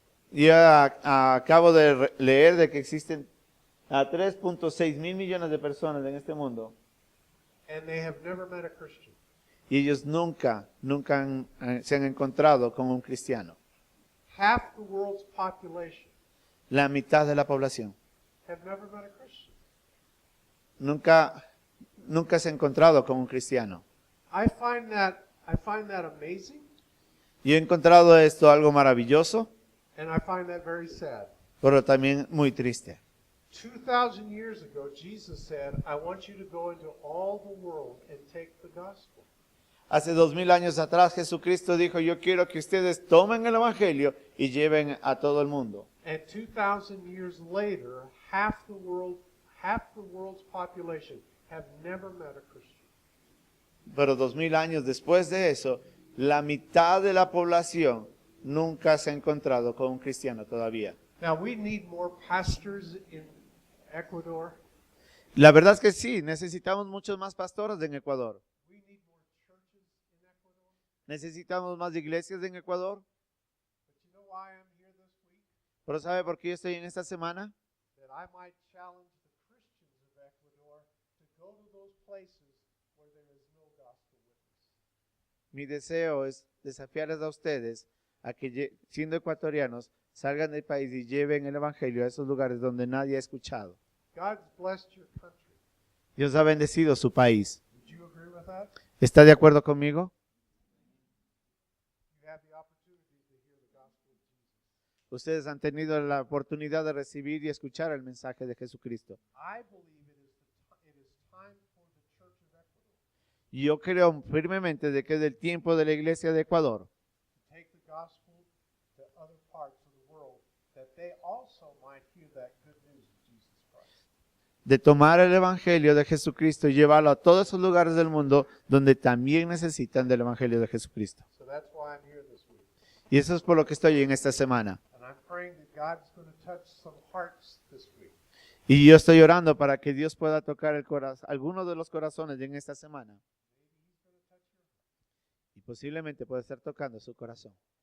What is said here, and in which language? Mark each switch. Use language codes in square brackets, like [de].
[es] Yo acabo de leer de que existen a 3.6 mil millones de personas en este mundo [en] And they have never met a Christian. [es] y ellos nunca se han encontrado con un cristiano. [en] Half the world's population [es] La mitad de la población [en] have never met a Christian. [es] nunca se ha encontrado con un cristiano. [en] I find that amazing, [es] Yo he encontrado esto algo maravilloso, [en] and I find that very sad. [es] pero también muy triste. [en] 2,000 years ago, Jesus said, I want you to go into all the world and take the gospel. [es] Hace 2000 años atrás Jesucristo dijo, yo quiero que ustedes tomen el Evangelio y lleven a todo el mundo. [en] And 2,000 years later, half the world's population have never met a Christian. [es] Pero 2000 años después de eso, la mitad de la población nunca se ha encontrado con un cristiano todavía. [en] Now, we need more pastors in Ecuador. [es] La verdad es que sí, necesitamos muchos más pastores en Ecuador. [en] We need more churches in Ecuador. [es] Necesitamos más iglesias en Ecuador. [en] But you know why I'm here this week? [es] Pero ¿sabe por qué yo estoy en esta semana? [en] That I might challenge the Christians of Ecuador to go to those places where there is no gospel witness. [es] Mi deseo es desafiarles a ustedes a que, siendo ecuatorianos, salgan del país y lleven el Evangelio a esos lugares donde nadie ha escuchado. [en] God's blessed your country. [es] Dios ha bendecido su país. [en] Would you agree with that? [es] ¿Está de acuerdo conmigo? [en] You have the opportunity to hear the gospel of Jesus. [es] Ustedes han tenido la oportunidad de recibir y escuchar el mensaje de Jesucristo. [en] I believe it is time for the Church of Ecuador [es] Y yo creo firmemente de que es el tiempo de la iglesia de Ecuador [en] to take the gospel to other parts of the world, that they also might hear that good news of Jesus Christ. [es] de tomar el Evangelio de Jesucristo y llevarlo a todos esos lugares del mundo donde también necesitan del Evangelio de Jesucristo. [en] So that's why I'm here this week. [es] Y eso es por lo que estoy en esta semana. [en] And I'm praying that God's going to touch some hearts this week. [es] Y yo estoy orando para que Dios pueda tocar el corazón, algunos de los corazones en esta semana. Y posiblemente puede estar tocando su corazón.